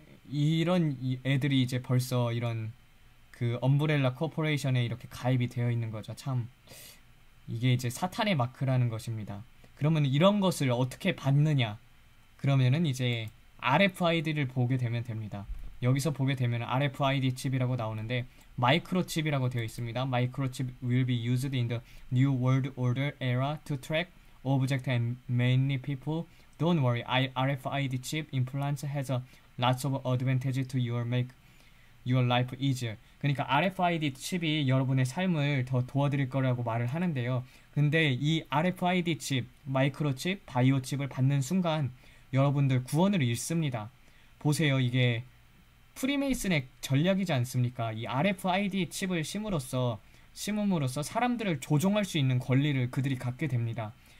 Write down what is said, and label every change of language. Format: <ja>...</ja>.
<ko>이런 애들이 이제 벌써 이런 그 엄브렐라 코퍼레이션에 이렇게 가입이 되어 있는 거죠. 참 이게 이제 사탄의 마크라는 것입니다. 그러면 이런 것을 어떻게 받느냐? 그러면은 이제 RFID를 보게 되면 됩니다. 여기서 보게 되면 RFID 칩이라고 나오는데 마이크로칩이라고 되어 있습니다.</ko> <en>마이크로칩 will be used in the new world order era to track object and many people. Don't worry, RFID chip implants has a lots of advantage to your make your life easier.</en> <ko>그러니까 RFID 칩이 여러분의 삶을 더 도와드릴 거라고 말을 하는데요. 근데 이 RFID 칩, 마이크로칩, 바이오 칩을 받는 순간 여러분들 구원을 잃습니다. 보세요. 이게 프리메이슨의 전략이지 않습니까? 이 RFID 칩을 심음으로써 사람들을 조종할 수 있는 권리를 그들이 갖게 됩니다.</ko>